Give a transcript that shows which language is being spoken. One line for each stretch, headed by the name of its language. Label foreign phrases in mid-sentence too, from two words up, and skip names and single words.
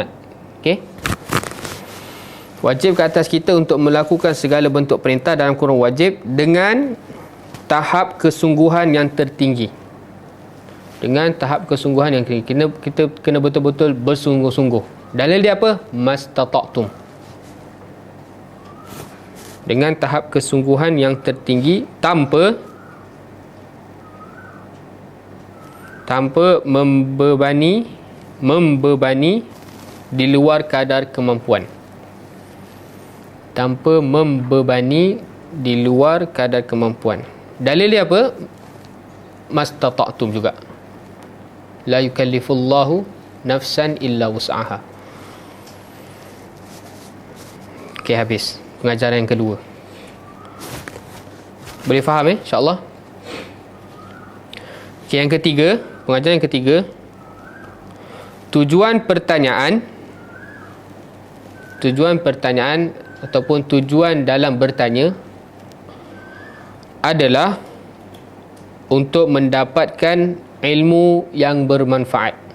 Malay: Okey, wajib ke atas kita untuk melakukan segala bentuk perintah dalam kurung wajib dengan tahap kesungguhan yang tertinggi. Dengan tahap kesungguhan yang tinggi, kita kena betul-betul bersungguh-sungguh. Dalil dia apa? Mastata'tum. Dengan tahap kesungguhan yang tertinggi, tanpa membebani di luar kadar kemampuan. Tanpa membebani di luar kadar kemampuan. Dalil dia apa? Mastata'tum juga.
Arabic: لا يكلف الله نفسا إلا وسعها.
Malay: Okey, habis pengajaran yang kedua. Boleh faham
Arabic: إن شاء الله?
Malay: Okey, yang ketiga, pengajaran yang ketiga, tujuan pertanyaan ataupun tujuan dalam bertanya adalah untuk mendapatkan ilmu yang bermanfaat.